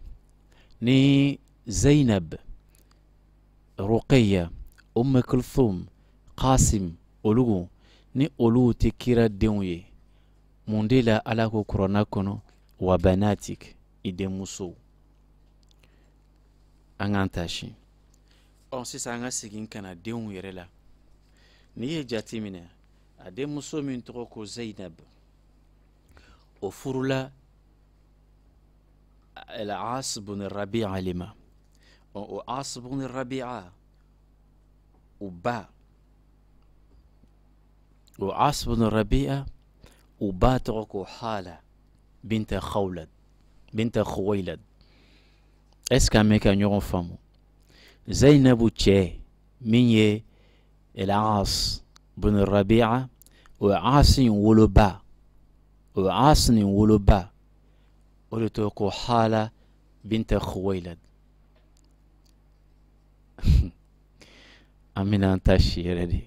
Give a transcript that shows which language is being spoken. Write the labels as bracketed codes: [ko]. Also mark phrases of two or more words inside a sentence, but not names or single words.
[bm] Ni Zainab, Ruqayya, Kulthum, Qasim, olugu ni olu tɛ kira denw ye, mun de la Ala ko Kurana kɔnɔ [ar] وبناتك, [bm] i denmusow. An k'an ta si. Sisan an ka segin ka na denw yɛrɛ la. N'i ye jate minɛ, a denmuso min tɔgɔ ko Zainab, o furula Al-As bin Rabi'a le ma. O As bin Rabi'a o ba tɔgɔ ko Hala binta Khuwailad. [fr] Est-ce que [bm] an bɛ ka ɲɔgɔn faamu? Zainabu cɛ min ye Al-As bin Rabi'a, o ye As nin woloba, o de tɔgɔ ko Hala binta Khuwailad. An bɛna an ta si yɛrɛ de.